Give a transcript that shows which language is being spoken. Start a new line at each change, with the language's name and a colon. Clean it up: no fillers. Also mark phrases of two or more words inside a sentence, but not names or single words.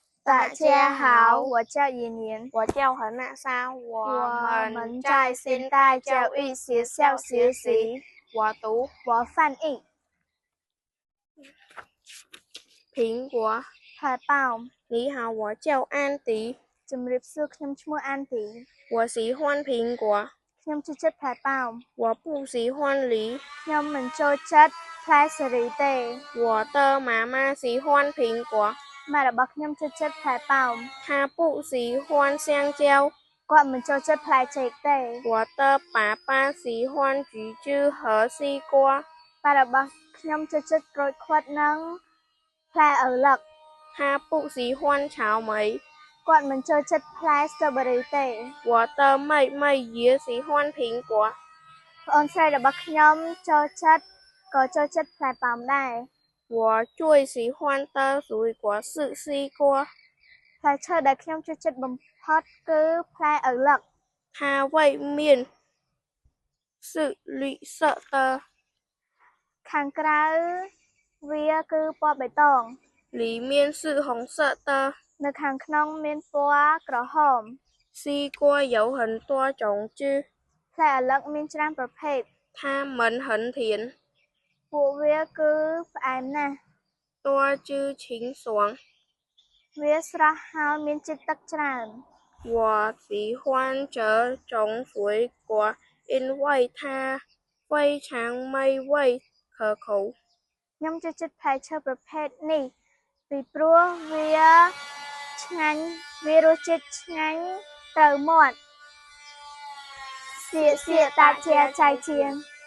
Chinese: 大家好，我叫妍妍，我叫何娜莎，我们在现代教育学校学习。我读，我翻译。苹果。海报。你好，我叫安迪。
Khmer: ជំរាបសួរ ខ្ញុំឈ្មោះ安迪。
Chinese: 我喜欢苹果。
Khmer: ខ្ញុំចូលចិត្តផ្លែប៉ោម
Chinese: 我不喜欢梨。
Khmer: ខ្ញុំមិនចូលចិត្តផ្លែសេរីទេ
Chinese: 我的妈妈喜欢苹果。
Khmer: ម៉ែរបស់ខ្ញុំចូលចិត្តផ្លែប៉ោម
Chinese: 她不喜欢香蕉。
Khmer: គាត់មិនចូលចិត្តផ្លែចេកទេ
Chinese: 我的爸爸喜欢橘子和西瓜。
Khmer: ប៉ារបស់ខ្ញុំចូលចិត្តក្រូចឃ្វិតនិងផ្លែឪឡឹក
Chinese: 他不喜欢草莓。
Khmer: គាត់មិនចូលចិត្តផ្លែ strawberry ទេ
Chinese: 我的妹妹也喜欢苹果。
Khmer: ប្អូនស្រីរបស់ខ្ញុំចូលចិត្តផ្លែប៉ោមដែរ
Chinese: 我最喜欢的水果是西瓜。
Khmer: ផ្លែឈើដែលខ្ញុំចូលចិត្តបំផុតគឺផ្លែឪឡឹក
Chinese: 它外面是绿色的。
Khmer: ខាងក្រៅវាគឺពណ៌បៃតង
Chinese: 里面是红色的。
Khmer: នៅខាងក្នុងមានពណ៌ក្រហម
Chinese: 西瓜有很多种子。
Khmer: ផ្លែឪឡឹកមានច្រើនប្រភេទ
Chinese: 它们很甜。
Khmer: ពួកវាគឺផ្អែមណាស់
Chinese: 多汁清爽。
Khmer: វាស្រស់ហើយមានជាតិទឹកច្រើន
Chinese: 我喜欢这种水果，因为它非常美味可口。
Khmer: ខ្ញុំចូលចិត្តផ្លែឈើប្រភេទនេះពីព្រោះវាឆ្ងាញ់វារសជាតិឆ្ងាញ់ត្រូវមាត់
Chinese: 谢谢大家，再见。